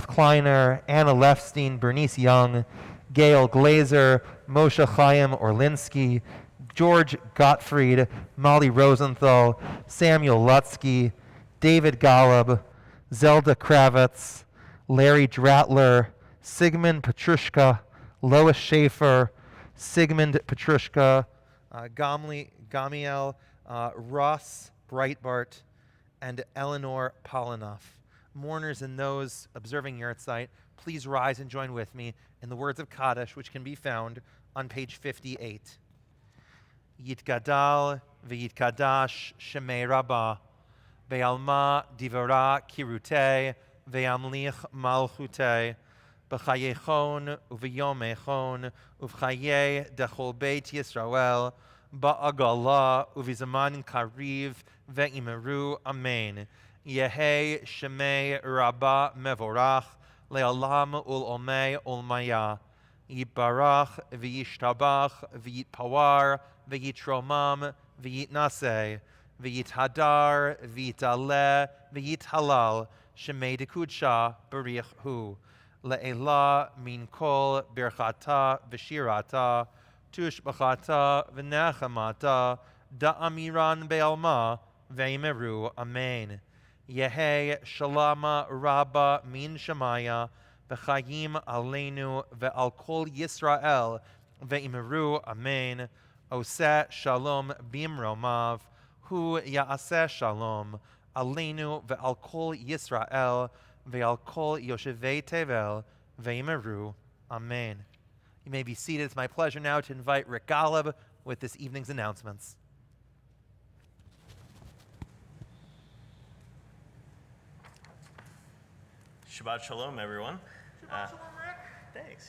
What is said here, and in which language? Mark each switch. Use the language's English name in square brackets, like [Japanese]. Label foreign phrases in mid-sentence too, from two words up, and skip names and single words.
[English] Kleiner, Anna Lefstein, Bernice Young, Gail Glazer, Moshe Chaim Orlinsky, George Gottfried, Molly Rosenthal, Samuel Lutsky, David Golub, Zelda Kravitz, Larry Dratler, Sigmund Petrushka, Lois Schaefer, Sigmund Petrushka, Gamiel, Ross Breitbart, and Eleanor Polinoff. Mourners and those observing Yurtzeit, please rise and join with me in the words of Kaddish, which can be found on page 58. [Aramaic] יתגדל ויתקדש שמה רבא, בעלמא די ברא כרעותה, וימליך מלכותה, בחייכון וביומיכון, ובחיי דכל בית ישראל, בעגלא ובזמן קריב ואמרו אמן. יהא שמה רבא מברך, לעלם ולעלמי עלמיא. יתברך וישתבח ויתפאר ויתרומם ויתנשא ויתהדר ויתעלה ויתהלל שמה דקודשא בריך הוא לעלא מן כל ברכתא ושירתא תשבחתא ונחמתא דאמירן בעלמא ואמרו אמן. יהא שלמא רבא מן שמיא וחיים עלינו ועל כל ישראל ואמרו אמן. [Hebrew] עושה שלום במרומיו הוא יעשה שלום עלינו ועל כל ישראל ועל כל יושבי תבל ואמרו אמן. [English] You may be seated. It's my pleasure now to invite Rick Golub with this evening's announcements. [Hebrew] שבת שלום, everyone. שבת שלום, Rick. [English] Thanks.